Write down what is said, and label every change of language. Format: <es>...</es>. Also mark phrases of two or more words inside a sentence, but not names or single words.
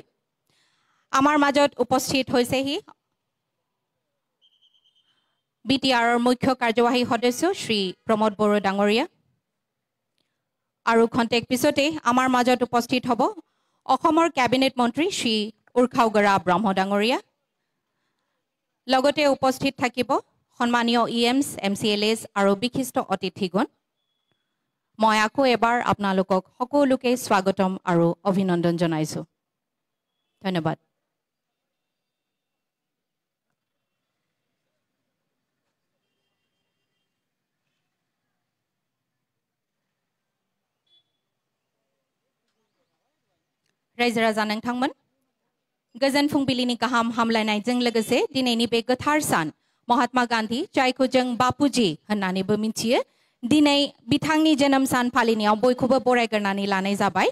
<as>আমাৰ মাজত উপস্থিত হৈছেহি বিটিআৰৰ মুখ্য কাৰ্যবাহী সদস্য শ্ৰী প্ৰমোদ বড়ো ডাঙৰীয়া আৰু খন্তেক পিছতে আমাৰ মাজত উপস্থিত হ'ব অসমৰ কেবিনেট মন্ত্ৰী শ্ৰী উৰ্খাও ব্ৰহ্ম ডাঙৰীয়া। লগতে উপস্থিত থাকিব সম্মানীয় ইএমছ, এমচিএলএছ আৰু বিশিষ্ট অতিথিগণ। মই আকৌ এবাৰ আপোনালোকক সকলোকে স্বাগতম আৰু অভিনন্দন জনাইছো। ধন্যবাদ।</as> <brx>रायजो राजा नोंथांमोन, गोजोन फुंबिलिनि गाहाम हामलायनायजों लोगोसे दिनैनि बे गोथार सान महात्मा गांधी जायखौ जों बापुजी होननानैबो मिथियो, दिनै बिथांनि जोनोम सान फालिनायाव बयखौबो बरायग्रोनानै लानाय जाबाय।</brx>